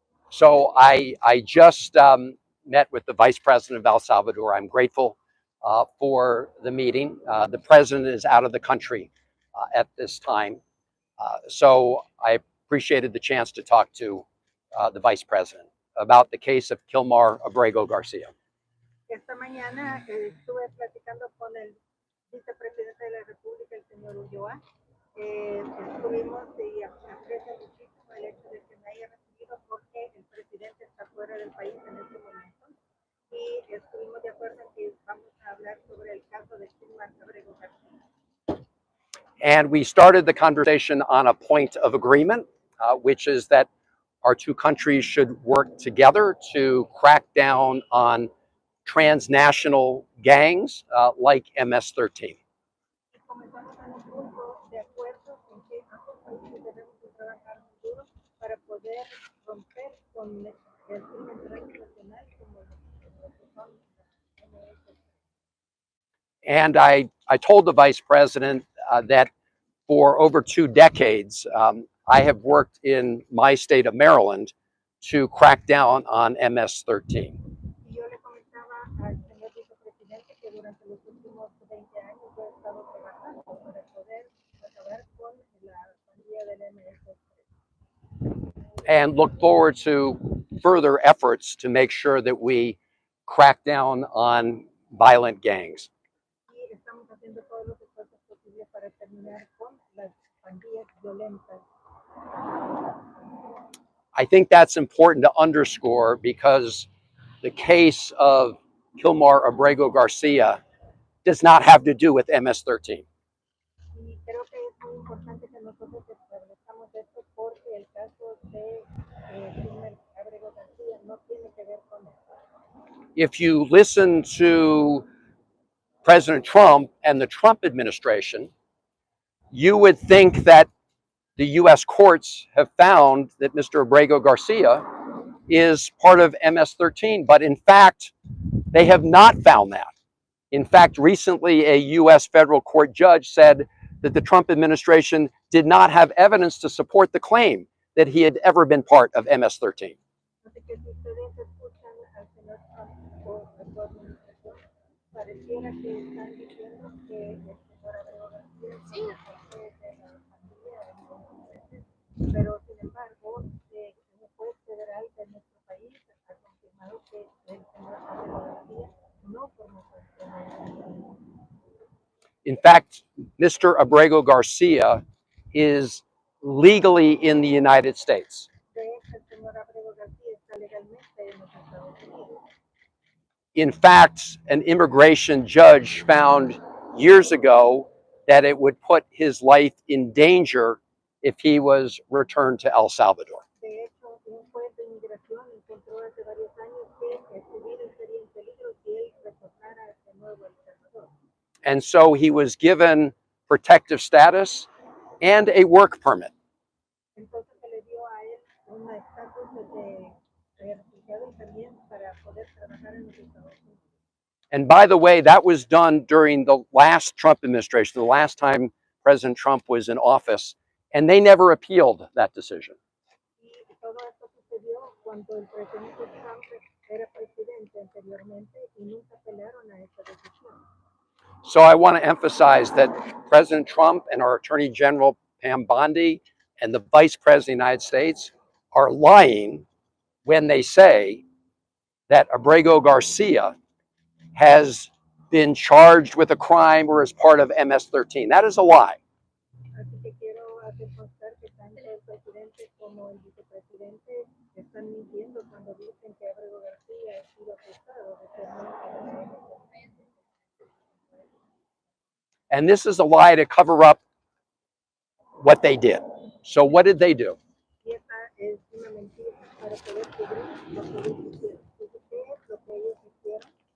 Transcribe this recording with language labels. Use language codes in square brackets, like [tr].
[en] So I just met with the Vice President of El Salvador. I'm grateful for the meeting. The president is out of the country at this time. So I appreciated the chance to talk to the Vice President about the case of Kilmar Abrego Garcia. [es] Esta mañana estuve platicando con el vicepresidente de la República, el señor Ulloa. Estuvimos y aprecio muchísimo el hecho de que me haya recibido porque el presidente está fuera del país en este momento. Y estuvimos de acuerdo en que vamos a hablar sobre el caso de Kilmar Abrego Garcia. [en] And we started the conversation on a point of agreement, which is that our two countries should work together to crack down on transnational gangs like MS-13. [es] Y comenzamos en un punto de acuerdo en que ambos países debemos de trabajar muy duro para poder romper con el crimen transnacional como lo que son MS. [en] And I told the Vice President that for over 2 decades, I have worked in my state of Maryland to crack down on MS-13. [es] Y yo le comentaba al señor vicepresidente que durante los últimos 20 años yo he estado trabajando para poder acabar con la pandilla del MS. [en] And look forward to further efforts to make sure that we crack down on violent gangs. [es] Y estamos haciendo todos los esfuerzos posibles para terminar con las pandillas violentas. [en] I think that's important to underscore because the case of Kilmar Abrego Garcia does not have to do with MS-13. [es] Y creo que es muy importante que nosotros establezcamos esto porque el caso de Kilmar Abrego García no tiene que ver con eso. [en] If you listen to President Trump and the Trump administration, you would think that the US courts have found that Mr. Abrego Garcia is part of MS-13, but in fact, they have not found that. In fact, recently a US federal court judge said that the Trump administration did not have evidence to support the claim that he had ever been part of MS-13. [es] Así que si ustedes escuchan al señor Trump o a su administración, pareciera que están diciendo que el señor Abrego García es parte de la familia, pero sin embargo, un juez federal de nuestro país ha confirmado que el señor Abrego García no formó parte de la familia. [en] In fact, Mr. Abrego Garcia is legally in the United States. [es] De hecho, el señor Abrego García está legalmente en los Estados Unidos. [en] In fact, an immigration judge found years ago that it would put his life in danger if he was returned to El Salvador. [es] De hecho, un juez de inmigración encontró hace varios años que su vida estaría en peligro si él retornara de nuevo a El Salvador. [en] And so he was given protective status and a work permit. [es] Entonces se le dio a él un estatus de refugiado y también para poder trabajar en los Estados Unidos. [en] And by the way, that was done during the last Trump administration, the last time President Trump was in office, and they never appealed that decision. [es] Y todo esto sucedió cuando el presidente Trump era presidente anteriormente y nunca apelaron a esta decisión. [en] So I want to emphasize that President Trump and our Attorney General Pam Bondi and the Vice President of the United States are lying when they say that Abrego Garcia has been charged with a crime or is part of MS-13. That is a lie. [es] Así que quiero hacer constar que tanto el presidente como el vicepresidente están mintiendo cuando dicen que Abrego García ha sido acusado de ser miembro de la MS. [en] And this is a lie to cover up what they did. So what did they do? [es] Y esta es una mentira para poder cubrir lo que ellos hicieron. ¿Y qué es lo que ellos hicieron?